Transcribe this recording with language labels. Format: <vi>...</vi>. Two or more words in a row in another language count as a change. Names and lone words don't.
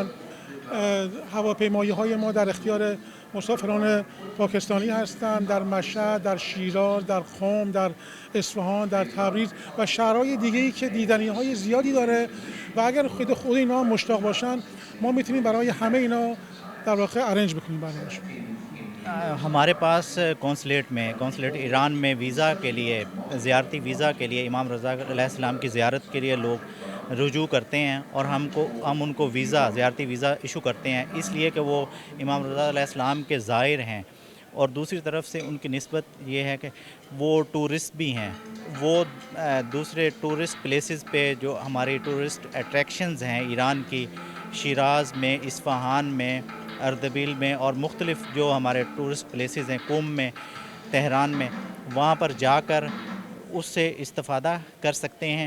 <fa>هواپیمایی های ما در اختیار مسافران پاکستانی هستند در مشهد، در شیراز، در قم، در اصفهان، در تبریز و شهرهای دیگه‌ای که دیدنی های زیادی داره و اگر خود اینا مشتاق باشن ما میتونیم برای همه اینا در واقع ارنج بکنیم برایشون.</fa> <ur>ہمارے پاس قونصلیٹ ایران میں ویزا کے لیے، زیارتی ویزا کے لیے امام رضا علیہ السلام کی زیارت کے لیے لوگ رجوع کرتے ہیں اور ہم ان کو ویزا، زیارتی ویزا ایشو کرتے ہیں اس لیے کہ وہ امام رضا علیہ السلام کے زائر ہیں، اور دوسری طرف سے ان کی نسبت یہ ہے کہ وہ ٹورسٹ بھی ہیں، وہ دوسرے</ur> <en>tourist places</en> <ur>پہ جو ہماری</ur> <en>tourist attractions</en> <ur>ہیں ایران کی، شیراز میں، اصفہان میں، اردبیل میں اور مختلف جو ہمارے</ur> <en>tourist places</en> <ur>ہیں، قم میں، تہران میں، وہاں پر جا کر اس سے استفادہ کر سکتے ہیں۔</ur>